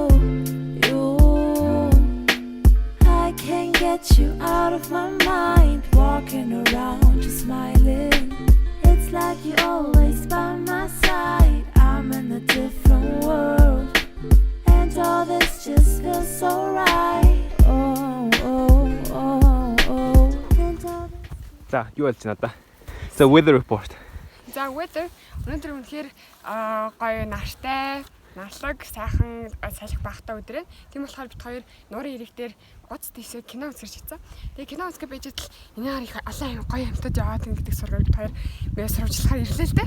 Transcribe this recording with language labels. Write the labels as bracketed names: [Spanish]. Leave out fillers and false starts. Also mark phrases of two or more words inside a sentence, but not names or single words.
[English] I can't get you out of my mind, walking around just smiling. It's like you're always by my side. I'm in a different world, and all this just feels so right. Oh, oh, oh, oh. [Mongolian] За, юу болж байна одоо? [English] So weather report. [Mongolian] За weather өнөөдөр үнэхээр гоё нартай, налаг, сайхан салхи багтаа өдрөө. Тийм болохоор бид хоёр нуурын ирэх дээр гоц тийшээ кино үзэж ирсэн. Тэгээ кино үзэх байж тал энэ их олон гоё амьтад яваад гэдэг сургууль бид хоёр мэ сурвалжлахаар ирлээ л дээ.